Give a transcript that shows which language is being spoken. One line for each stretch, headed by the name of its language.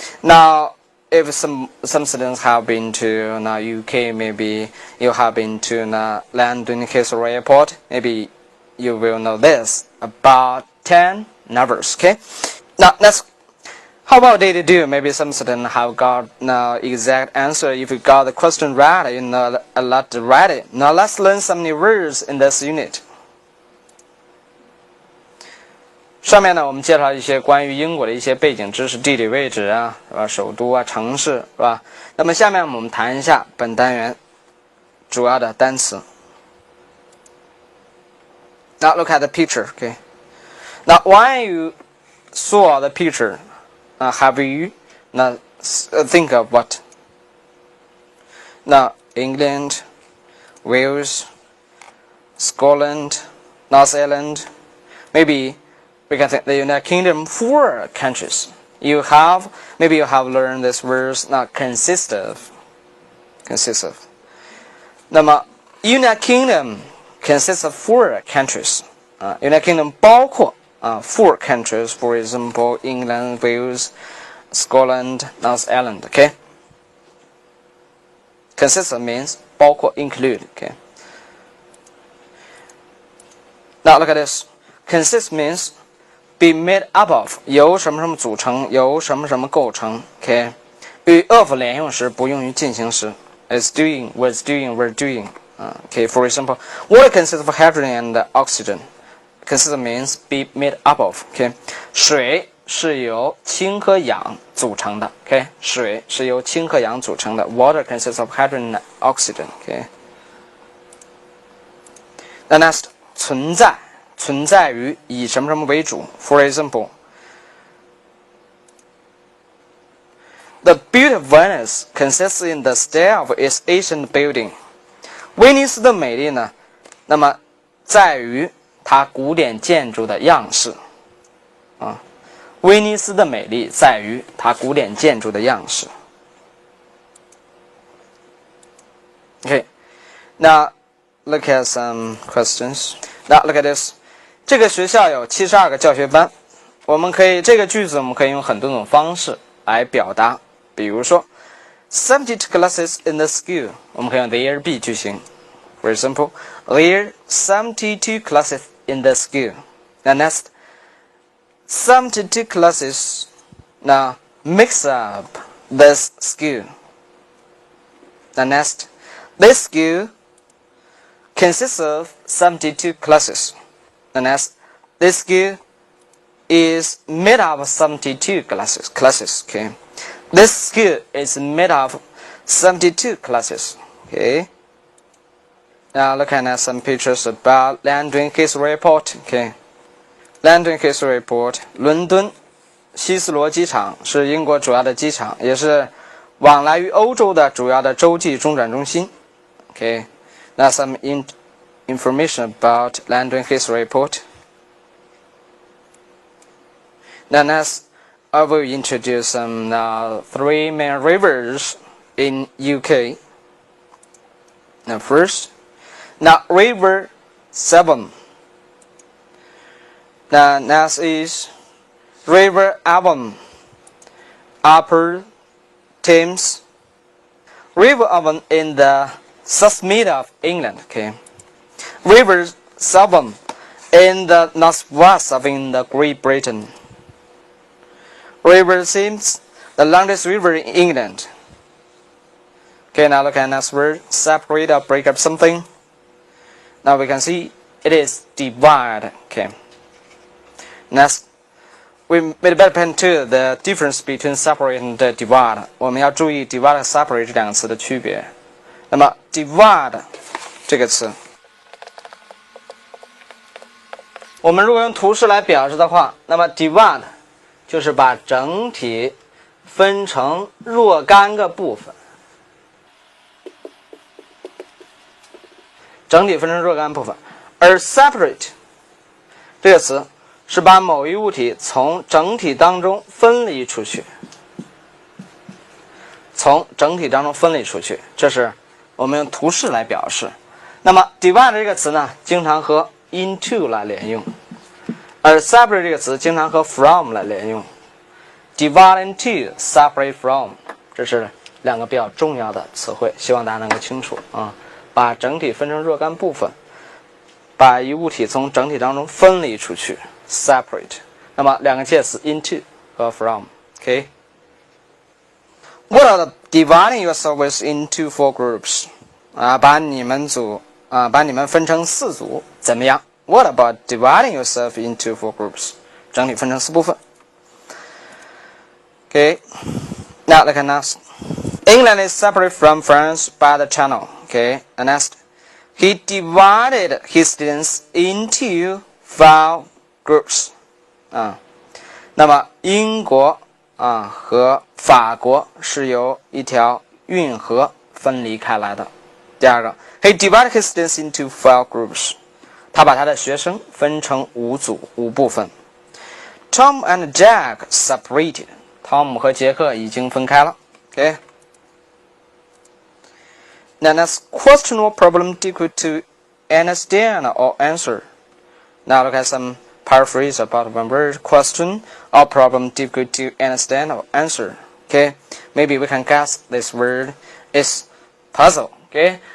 English: Now, if some students have been to UK, maybe you have been to London Heathrow Airport, maybe you will know this, about 10 hours. Okay. Now, let's. How about did you do? Maybe some students have got exact answer. If you got the question right, you know a lot right. Now let's learn some new words in this unit.
Chinese: 上面呢，我们介绍一些关于英国的一些背景知识、地理位置啊，是吧？首都啊、城市，是吧？那么下面我们谈一下本单元主要的单词。
English: Now look at the picture, okay? Now when you saw the picture, have you now think of what? Now England, Wales, Scotland, North Ireland. Maybe we can think the United Kingdom 4 countries. Maybe you have learned this words. Now consist of.
Chinese: 那么
English: United Kingdom consists of 4 countries. United Kingdom
Chinese: 包括
English: 4 countries, for example, England, Wales, Scotland, North Ireland. Okay. Consist of means
Chinese: 包括
English: include. Okay. Now look at this. Consist means be made up of
Chinese: 由什么什么组成，由什么什么构成。
English: Okay.
Chinese: 与 of 连用时不用于进行时。
English: Is doing, was doing, were doing. Okay. For example, water consists of hydrogen and oxygen. Consist means be made up of.
Chinese: Okay. 水是由氢和氧组成的。Okay. 水是由氢和氧组成的。
English: Water consists of hydrogen and oxygen. Okay. The next,
Chinese: 存在于以什么什么为主。
English: For example, the beauty of Venice consists in the style of its ancient building.
Chinese: 威尼斯的美丽呢，那么在于它古典建筑的样式。威尼斯的美丽在于它古典建筑的样式。
English: Okay, now look at some questions. Now look at this.
Chinese: 这个学校有72个教学班。这个句子我们可以用很多种方式来表达。比如说
English: 72 classes in the school.
Chinese: 我们可以用 there be 句型。
English: For example, there are 72 classes in the school. The next, 72 classes now makes up this school. The next, this school consists of 72 classes. The next, this school is made up of 72 classes. Okay. This school is made of 72 classes. Okay. Now looking at some pictures about London Heathrow Airport. Okay. London Heathrow Airport.
Chinese: 伦敦希斯罗机场是英国主要的机场，也是往来于欧洲的主要的洲际中转中心。
English: Okay. Now some information about London Heathrow Airport. Now next, I will introduce some 3 main rivers in UK. Now first, River Severn. Now next is River Avon, Upper Thames. River Avon in the south-mid of England. Okay. River Severn in the northwest of Great Britain. River Thames, the longest river in England. Okay, now look at next word. Separate or break up something. Now we can see it is divide. Okay. Next, we made better pen to the difference between separate and divide.
Chinese: 我们要注意 divide 和 separate 这两个词的区别。那么 divide 这个词，我们如果用图示来表示的话，那么 divide 就是把整体分成若干个部分，整体分成若干部分。而 separate 这个词是把某一物体从整体当中分离出去，从整体当中分离出去，这是我们用图示来表示。那么 divide 这个词呢，经常和 into 来连用，而 separate 这个词经常和 from 来连用。 divide into separate from 这是两个比较重要的词汇，希望大家能够清楚啊。把整体分成若干部分，把一物体从整体当中分离出去 separate。那么两个介词 into 和 from。
English: OK， What are the dividing your service into 4 groups？
Chinese: 把你们分成4组怎么样？
English: What about dividing yourself into 4 groups？
Chinese: 整体分成4部分。
English: Okay, now look at next. England is separate from France by the channel. Okay, and next, he divided his students into 5 groups.
Chinese: 那么英国和法国是由一条运河分离开来的。第二个
English: ，he divided his students into 5 groups.
Chinese: 他把他的学生分成5组5部分。
English: Tom and Jack separated.
Chinese: 汤姆和杰克已经分开了。
English: Okay. Now next, question or problem difficult to understand or answer. Now look at some paraphrase about one word. Question or problem difficult to understand or answer. Okay. Maybe we can guess this word is puzzle. Okay.